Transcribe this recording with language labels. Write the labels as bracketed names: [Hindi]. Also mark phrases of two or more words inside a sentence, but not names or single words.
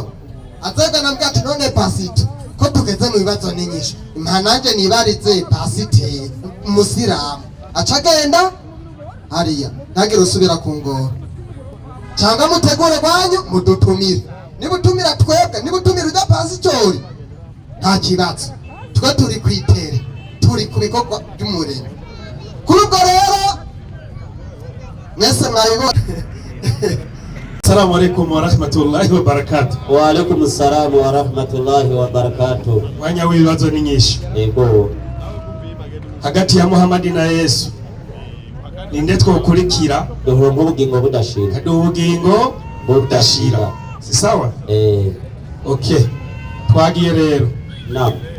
[Rundi] azega nambwa ati none pasito ko tugeze mu bibazo n'inyisho impananje nibarize pasiteri umusiramu acagenda hariya ntagire usubira kungora cyangwa mutegure kwanyu mudutumire nibutumira twebwe nibutumira ujya pasitori nta kibazo twe turi kwitere turi ku bikorwa by'umurimo kuri ubwo rero mwese mwabibona [Arabic] السلام عليكم ورحمة الله وبركاته. وعليكم السلام ورحمة الله وبركاته. [Rundi] Wanya wibazo ni nyinshi. Yego. Hagati ya Muhammad na Yesu ninde twokurikira duhura ubugingo budashira. Ubugingo budashira. [Swahili] Si sawa? [Rundi] Okay. Twagiye rero. Naam.